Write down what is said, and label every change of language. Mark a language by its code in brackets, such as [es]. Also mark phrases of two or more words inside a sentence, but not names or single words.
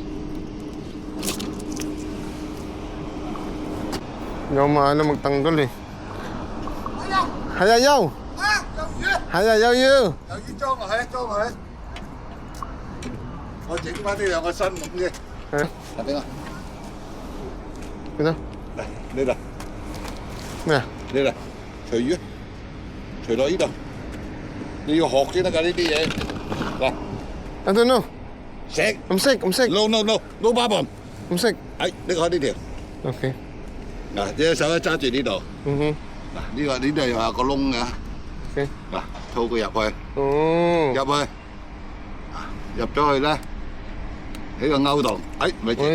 [tl] Hindi ako maalam magtanggal eh. [yue] 係啊，優，係啊，優優，又要裝落去，裝落去。我整翻呢兩個新咁嘅，係，係邊個？邊度？嚟呢度，咩啊？呢度，除魚，除落呢度。你要學先得㗎呢啲嘢。嗱， [en] I don't know， [yue] 食唔識唔識 [en] ，no no no，no problem。 [yue] 唔識。哎，呢個呢條， OK，嗱，你隻手咧揸住呢度，嗯哼嗱，呢度又有個窿㗎，，OK，嗱，套佢入去，哦，入咗去咧，喺個勾度，哎，咪住，